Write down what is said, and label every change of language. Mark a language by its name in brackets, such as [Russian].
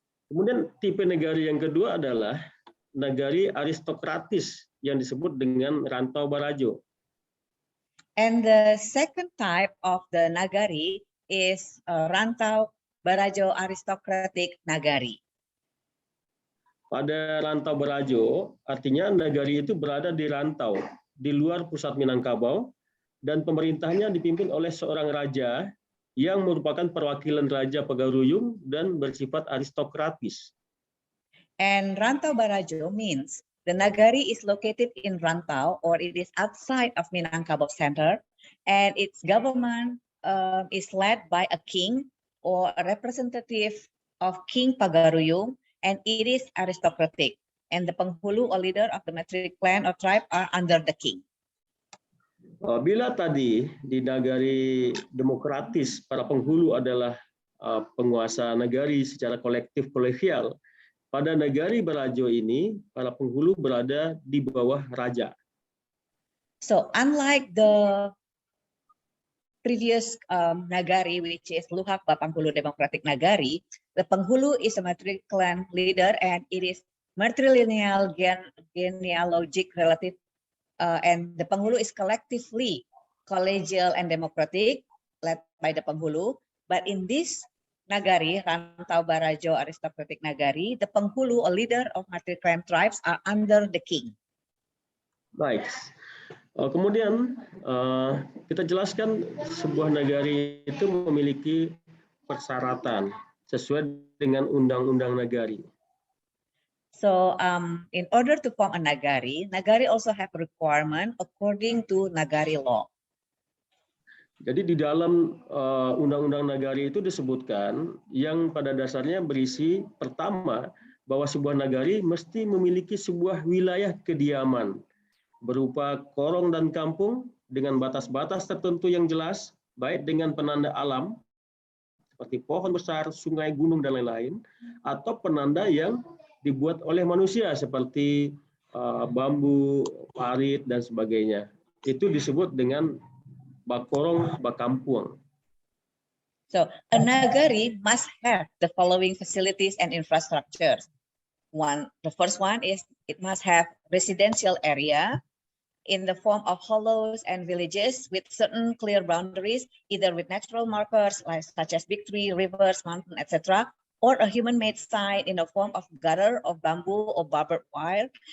[Indonesian] Kemudian tipe nagari yang kedua adalah nagari aristokratis yang disebut dengan Rantau Barajo. [English] And the second type of the nagari is Rantau Barajo aristocratic nagari. [Indonesian] Pada rantau Barajo, artinya nagari itu berada di rantau, di luar pusat Minangkabau, dan pemerintahnya dipimpin oleh seorang raja yang merupakan perwakilan Raja Pagaruyung dan bersifat aristokratis. [English] And Rantau Barajo means the nagari is located in Rantau, or it is outside of Minangkabau center, and its government is led by a king or a representative of King Pagaruyung, and it is aristocratic. And the penghulu or leader of the Matric clan or tribe are under the king. [Indonesian] Bila tadi di nagari demokratis para penghulu adalah penguasa nagari secara kolektif kolegial, pada nagari Barajo ini para penghulu berada di bawah raja. [English] So unlike the previous nagari, which is Luhak Bapanghulu Democratic Nagari, the penghulu is a Matric clan leader, and it is matrilineal genealogic relative, and the penghulu is collectively collegial and democratic, led by the penghulu. But in this nagari, Rantau Barajo aristocratic nagari, the penghulu or leader of Matric clan tribes are under the king. [Indonesian] Baik. Kemudian kita jelaskan sebuah nagari itu memiliki persyaratan sesuai dengan undang-undang nagari. [English] So in order to form a nagari, nagari also have requirement according to nagari law. [Indonesian] Jadi di dalam undang-undang nagari itu disebutkan yang pada dasarnya berisi pertama bahwa sebuah nagari mesti memiliki sebuah wilayah kediaman berupa korong dan kampung dengan batas-batas tertentu yang jelas, baik dengan penanda alam seperti pohon besar, sungai, gunung, dan lain-lain, atau penanda yang dibuat oleh manusia seperti bambu, parit, dan sebagainya. Itu disebut dengan bakorong, bakampung. [English] So a nagari must have the following facilities and infrastructures. The first one is it must have residential area in the form of hollows and villages with certain clear boundaries, either with natural markers such as big tree, rivers, mountain, etc., or a human-made sign in the form of gutter of bamboo or barbed wire.